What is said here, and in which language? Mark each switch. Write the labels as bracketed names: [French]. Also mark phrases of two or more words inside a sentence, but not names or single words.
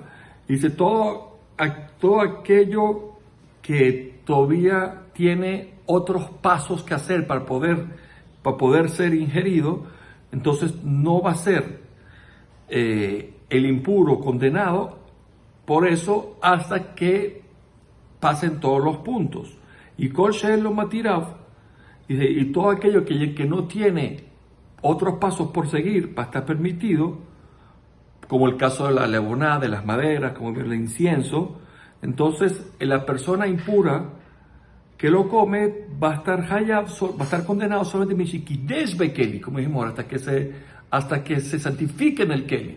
[Spanish] Dice todo aquello que todavía tiene otros pasos que hacer para poder ser ingerido, entonces no va a ser el impuro condenado por eso hasta que pasen todos los puntos. [Hebrew] Y כל שיש לו מתיריו, [Spanish] y todo aquello que no tiene otros pasos por seguir para estar permitido, como el caso de la leboná, de las maderas, como el incienso, entonces la persona impura que lo come va a estar condenado solamente [Hebrew] משיקדש בכלי, [Spanish] como dijimos, hasta que se santifique en el keli.